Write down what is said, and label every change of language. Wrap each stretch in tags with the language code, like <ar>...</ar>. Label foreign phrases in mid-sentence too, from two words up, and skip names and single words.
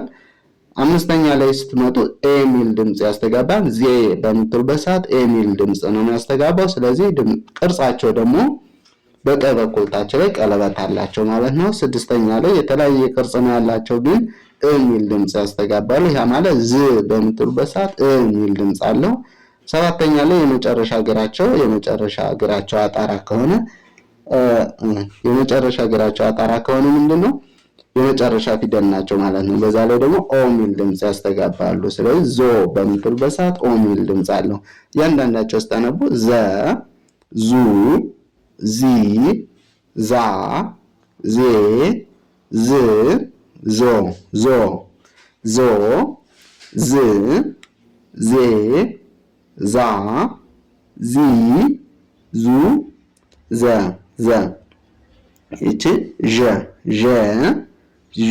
<am>አምስተኛ ላይ ስትመጡ ኤ ሚል ድምፅ ያስተጋባል። ዜ በምትሉበት ሰዓት ኤ ሚል ድምፅ ነው የሚያስተጋባው። ስለዚህ ቅርጻቸው ደግሞ በቀኝ በኩል ታች ላይ ቀለበት አላቸው ማለት ነው። ስድስተኛ ላይ የተለያየ ቅርጽ ነው ያላቸው፣ ግን እ ሚል ድምፅ ያስተጋባሉ። ያ ማለት ዝ በምትሉበት ሰዓት እ ሚል ድምፅ አለው። ሰባተኛ ላይ የመጨረሻ እግራቸው አጣራ ከሆነ ምንድን ነው የመጨረሻ ፊደል ናቸው ማለት ነው። በዛ ላይ ደግሞ ኦ ሚል ድምፅ ያስተጋባሉ። ስለዚህ ዞ በምትሉበት ሰዓት ኦ ሚል ድምፅ አለው። እያንዳንዳቸው ስታነቡ ዘ ዙ ዚ ዛ ዜ ዝ ዞ ዞ ዞ ዝ ዜ ዛ ዚ ዙ ዘ ዘ። ይቺ ዠ ዠ ዡ</am>